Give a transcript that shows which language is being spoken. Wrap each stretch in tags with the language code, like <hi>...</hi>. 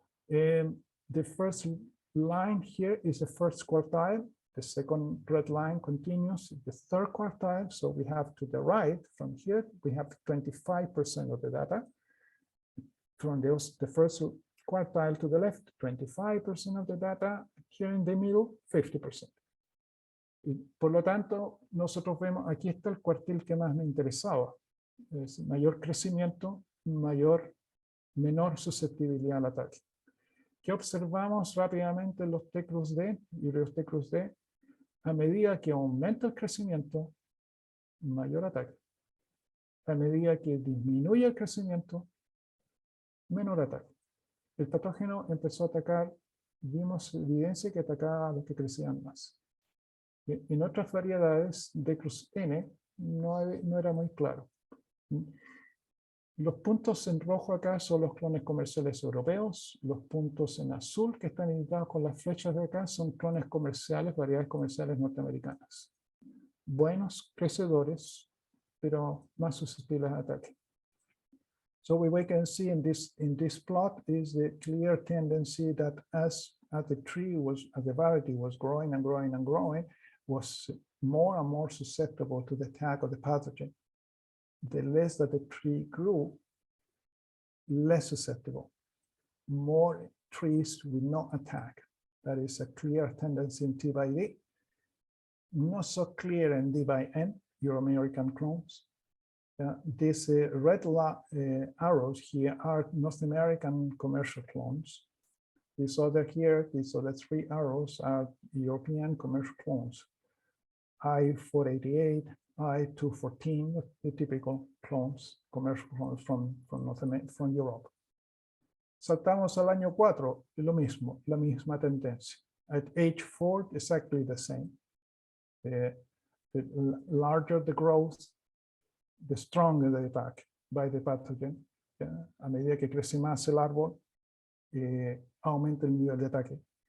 <en>The first line here is the first quartile. The second red line continues the third quartile. So we have to the right from here, we have 25% of the data. From the first quartile to the left, 25% of the data. Here in the middle, 50%.</en> <es>Y por lo tanto, nosotros vemos, aquí está el cuartil que más me interesaba. Es mayor crecimiento, menor susceptibilidad al ataque. ¿Qué observamos rápidamente en los teclos D y los teclos D? A medida que aumenta el crecimiento, mayor ataque. A medida que disminuye el crecimiento, menor ataque. El patógeno empezó a atacar, vimos evidencia que atacaba a los que crecían más. En otras variedades, Decrus N no era muy claro. Los puntos en rojo acá son los clones comerciales europeos. Los puntos en azul que están indicados con las flechas de acá son clones comerciales, variedades comerciales norteamericanas. Buenos crecedores, pero más susceptibles a ataque.</es> <en>So what we can see in this plot is the clear tendency that as the variety was growing and growing and growing, was more and more susceptible to the attack of the pathogen. The less that the tree grew, less susceptible. More trees will not attack. That is a clear tendency in T by D. Not so clear in D by N, Euro-American clones. These red arrows here are North American commercial clones. These other 3 arrows are European commercial clones. I-488, I-214, the typical clones, commercial clones from Europe.</en> <es>Saltamos al año 4, lo mismo, la misma tendencia.</es> <en>At age 4, exactly the same. The larger the growth, the stronger the attack by the pathogen.</en> <es>A medida que crece más el árbol, aumenta el nivel de ataque.</es>